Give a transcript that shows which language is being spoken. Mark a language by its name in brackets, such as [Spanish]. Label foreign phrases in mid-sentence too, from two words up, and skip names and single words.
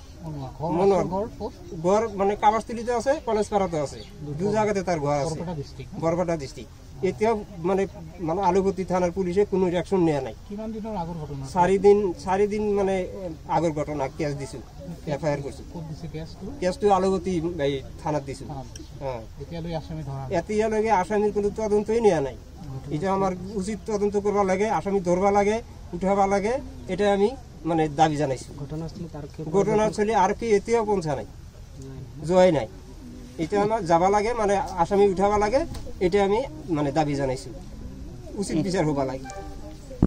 [Rangpuri] ঘর মানে কাবাসতুলিতে আছে কলেজপাড়াতে আছে 2 জায়গাতে তার ঘর আছে বরপেটা ডিস্ট্রিক্ট এতেও মানে মানে আলুপতি থানার পুলিশে কোনো রিঅ্যাকশন নেওয়া নাই 4 দিন মানে আগের ঘটনা কেস দিছু এফআইআর করছি কেসটো আলুপতি এই থানাত দিছু হ্যাঁ এতিয়া লগে আসামির কোনো তদন্তই নেওয়া নাই এটা আমার উচিত তদন্ত করবা লাগে আসামি ধরবা লাগে উঠাবা লাগে এটা আমি মানে দাবি জানাইছি ঘটনাস্থলী আর কি এতিয়াও পৌঁছা নাই জয় নাই এটা আমার যাবা লাগে মানে আসামি উঠাবা লাগে এটা আমি মানে দাবি জানাইছি উচিত বিচার হবা লাগে